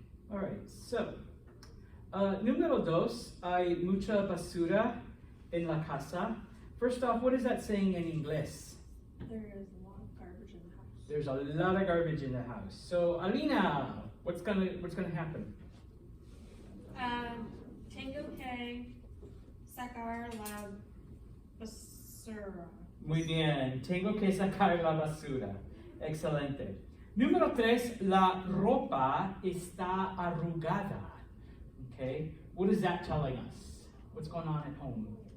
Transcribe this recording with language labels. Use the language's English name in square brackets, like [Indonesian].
[Spanish] All right, so, número dos, hay mucha basura en la casa. [English] First off, what is that saying in English? There is a lot of garbage in the house. There's a lot of garbage in the house. So, Alina, what's gonna happen? [Spanish] Tengo que sacar la basura. Muy bien, tengo que sacar la basura. Excelente. Número 3, la ropa está arrugada. [English] Okay, what is that telling us? What's going on at home?